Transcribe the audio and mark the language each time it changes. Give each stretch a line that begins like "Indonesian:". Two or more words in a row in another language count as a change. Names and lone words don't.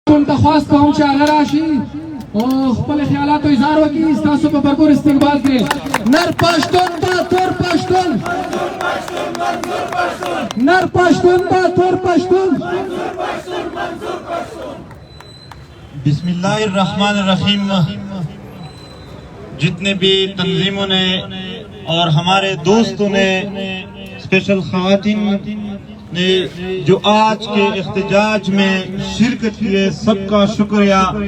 Pashto: پښتون ته خواست کوم چې هغه راشي او خپل خیالاتو اظهار وکړي ستاسو په بھرپور استقبال کې نر پښتون با تور پښتون نر پښتون با تور پښتون
Arabic: بسم اللہ الرحمن الرحیم.
Urdu: جتنے بھی تنظیموں نے اور ہمارے دوستوں نے اسپیشل خواتین نے جو آج کے احتجاج میں شرکت کی ہے سب کا شکریہ.